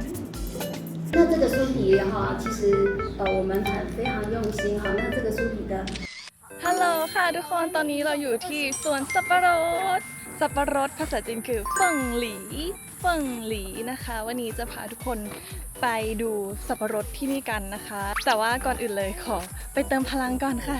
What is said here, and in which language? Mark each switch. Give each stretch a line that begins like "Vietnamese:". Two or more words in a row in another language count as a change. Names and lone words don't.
Chinese: 那这个酥皮哈，其实我们非常用心哈。那这个酥皮的，
Thai: ฮัลโหลค่ะทุกคนตอนนี้เราอยู่ที่สวนสับปะรดภาษาจีนคือเฟิ่งหลีนะคะ วันนี้จะพาทุกคนไปดูสับปะรดที่นี่กันนะคะ แต่ว่าก่อนอื่นเลยขอไปเติมพลังก่อนค่ะ